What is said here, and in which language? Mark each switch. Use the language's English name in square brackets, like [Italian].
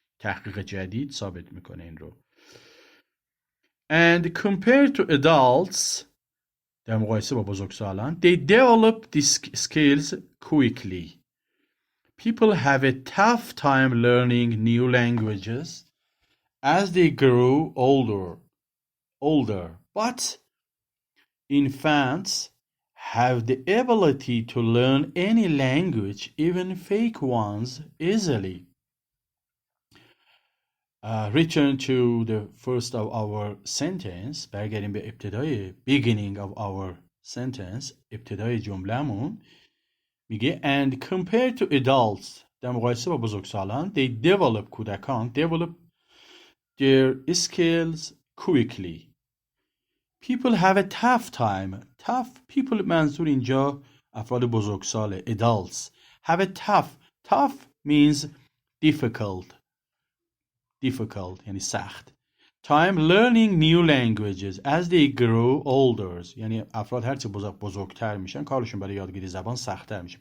[Persian] تحقیق جدید ثابت میکنه این رو. [English] And compared to adults, در مقایسه با بزرگسالان, they develop these skills quickly. People have a tough time learning new languages as they grow older, but infants have the ability to learn any language, even fake ones, easily. Return to the first of our sentence. [Persian] برگردیم به ابتدای beginning of our sentence. ابتدای جمله‌مون میگه and compared to adults, در مقایسه با بزرگسالان, they develop کودکان develop their skills quickly. [English] People have a tough time. [Persian] Tough people منظور اینجا افراد بزرگساله. [English] Adults have a tough means difficult یعنی سخت. Time learning new languages as they grow older. [Persian] یعنی افراد هرچه بزرگتر میشن کارشون برای یادگیری زبان سخت‌تر میشه.